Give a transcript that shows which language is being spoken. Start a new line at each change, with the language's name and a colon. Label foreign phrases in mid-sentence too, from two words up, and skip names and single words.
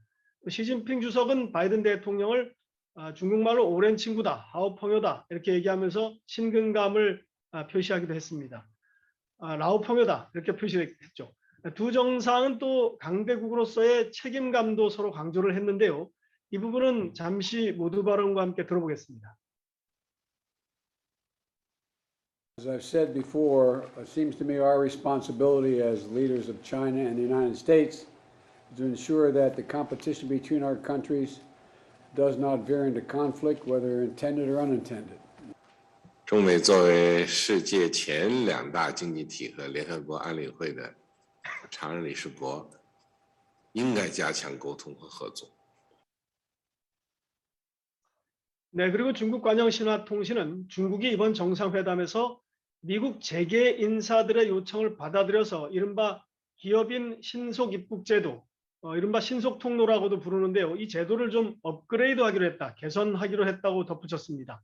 Korean: 시진핑 주석은 바이든 대통령을 중국말로 오랜 친구다, 하오펑요다 이렇게 얘기하면서 친근감을 표시하기도 했습니다. 라오펑요다 이렇게 표시했죠. 두 정상은 또 강대국으로서의 책임감도 서로 강조를 했는데요. 이 부분은 잠시 모두 발언과 함께 들어보겠습니다.
English: As I've said before, it seems to me our responsibility as leaders of China and the United States to ensure that the competition between our countries does not veer into conflict, whether intended or unintended.
Chinese: 中美作为世界前2大经济体和联合国安理会的常任理事国，应该加强沟通和合作。
Korean: 네, 그리고 중국 관영신화통신은 중국이 이번 정상회담에서 미국 재계 인사들의 요청을 받아들여서 이른바 기업인 신속 입국 제도, 이른바 신속 통로라고도 부르는데요. 이 제도를 좀 업그레이드하기로 했다, 개선하기로 했다고 덧붙였습니다.